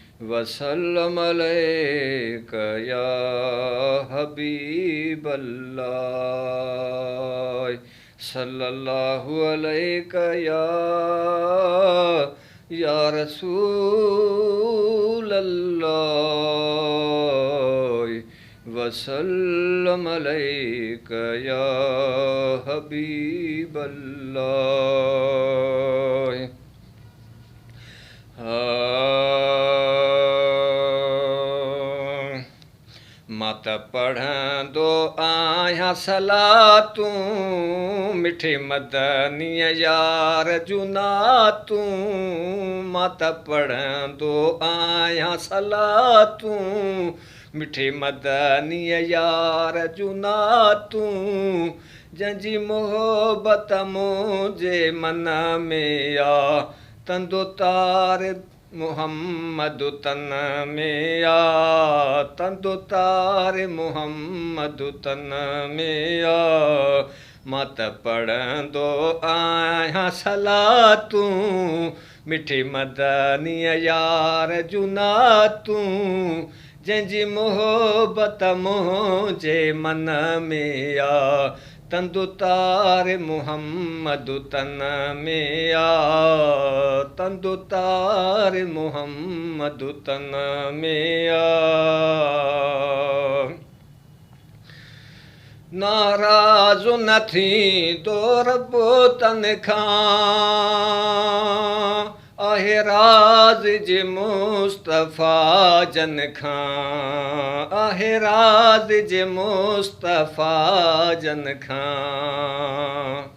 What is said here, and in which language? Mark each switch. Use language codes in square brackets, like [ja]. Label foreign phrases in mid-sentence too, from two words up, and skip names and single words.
[ar] وسلم عليك يا حبيب الله، صلى الله عليك يا، يا رسول الله، وسلم عليك يا حبيب الله۔ [sd] ها، مان ته پڙهندو آهيان صلاتون، مٺي مدني يار جون نعتون، مان ته پڙهندو آهيان صلاتون، مٺي مدني يار جون نعتون، جنهنجي محبت منهنجي من ۾ آ، تندو تار محمد تن ۾ آ، تندو تار محمد تن ۾ آ، مان ته پڙهندو آهيان صلاتون، مٺي مدني يار جون نعتون، جنهنجي محبت منهنجي من ۾ آ، تندو تار محمد تن ۾ آ، تندو تار محمد تن ۾ آ۔ ناراض نه ٿيندو رب تن کان، آهي راز جي مصطفيٰ جن کان، آهي راز جي مصطفيٰ جن کان،